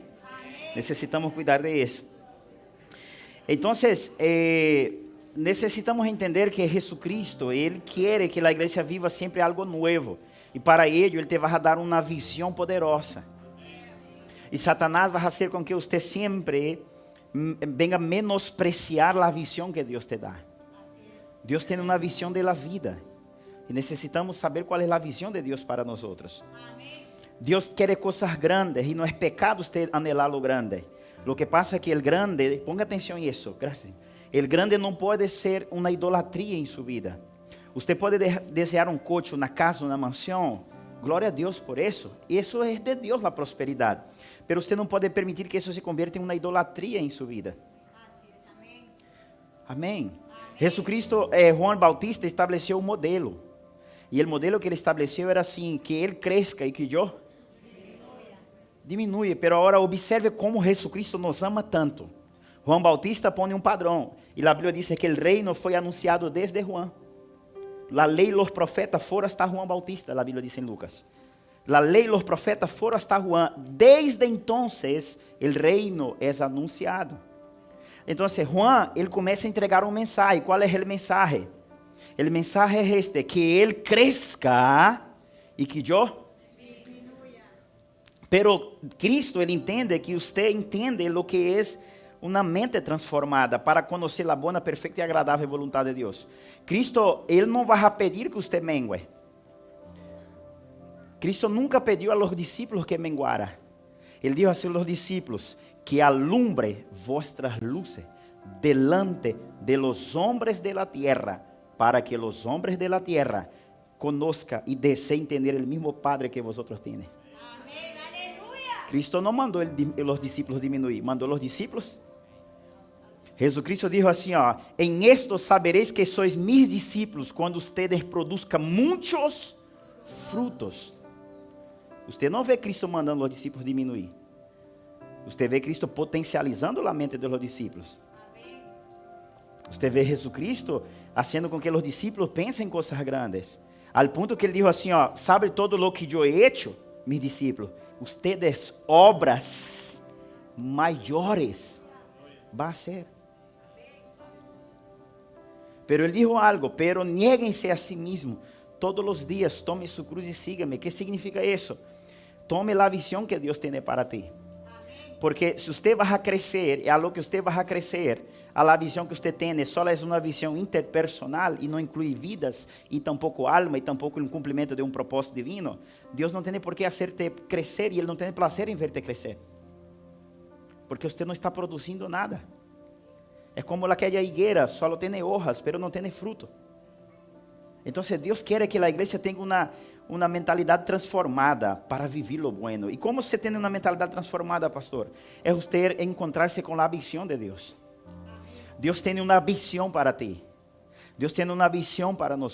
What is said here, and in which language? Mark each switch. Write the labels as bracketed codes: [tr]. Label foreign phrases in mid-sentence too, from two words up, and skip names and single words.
[pt] Necessitamos cuidar de isso. Então, necessitamos entender que Jesucristo, Ele quer que a igreja viva sempre algo novo. E [es] para ello, [pt] Ele te vai dar uma visão poderosa. E Satanás vai fazer com que você sempre venga a menospreciar a visão que Deus te dá. Deus tem uma visão da vida. E necessitamos saber qual é a visão de Deus para nós. Deus quer coisas grandes e não é pecado você anhelar o grande. [es] Lo que pasa es que el grande, ponga atención en eso, gracias. El grande no puede ser una idolatría en su vida. Usted puede desear un coche, una casa, una mansión. Gloria a Dios por eso. Eso es de Dios la prosperidad. Pero usted no puede permitir que eso se convierta en una idolatría en su vida. Amén. Jesucristo, Juan Bautista estableció un modelo. Y el modelo que él estableció era así, que él crezca y que yo diminui, pero [pt] agora observe [es] como Jesucristo nos ama tanto. [pt] Juan Bautista põe um padrão, e a Bíblia diz que o reino foi anunciado desde Juan. A lei e os profetas foram hasta Juan Bautista, a Bíblia diz em Lucas. A lei e os profetas foram hasta Juan. [es] Desde entonces, [pt] o reino é anunciado. Então, Juan, ele começa a entregar um mensagem. Qual é o mensagem? O mensagem é este, que ele cresça e que eu... Pero Cristo, ele entende que você entende o que é uma mente transformada para conhecer a boa, perfeita e agradável vontade de Deus. Cristo, ele não vai pedir que você mengue. Cristo nunca pediu [es] a los discípulos que menguara. [pt] Ele disse [es] a los discípulos que alumbre vuestras luces delante de los hombres de la tierra, para que los hombres de la tierra conozcan y deseen tener el mismo Padre que vosotros tienen. [pt] Cristo não mandou os discípulos diminuir, mandou os discípulos. Jesucristo disse assim, [es] em esto sabereis que sois mis discípulos, quando ustedes produzcan [pt] muitos frutos. Você não vê Cristo mandando os discípulos diminuir. Você vê Cristo potencializando a mente dos discípulos. Você vê Jesucristo fazendo com que os discípulos pensem em coisas grandes. [es] Al [pt] ponto que ele disse assim, [es] sabe todo lo que eu he hecho, mis discípulos, ustedes obras maiores va a ser. Pero ele dijo algo, pero nieguense a sí mismo [pt] todos os dias, [es] tome su cruz e sígame. ¿Qué significa isso? [pt] Tome a visão que Deus tem para ti. Porque se você vai a crescer, [es] a lo que [pt] você vai a crescer, a visão que você tem só é uma visão interpersonal e não inclui vidas, e tampouco alma, e tampouco um cumprimento de um propósito divino, Deus não tem por que hacerte crescer, e Ele não tem prazer em verte crescer. Porque você não está produzindo nada. É como aquela higuera, só tem hojas, pero não tem fruto. Então, Deus quer que a igreja tenha uma mentalidade transformada para viver [es] lo bueno. [pt] E como você tem uma mentalidade transformada, pastor? É você encontrar-se com a visão de Deus. Deus tem uma visão para ti. Deus tem uma visão para nós.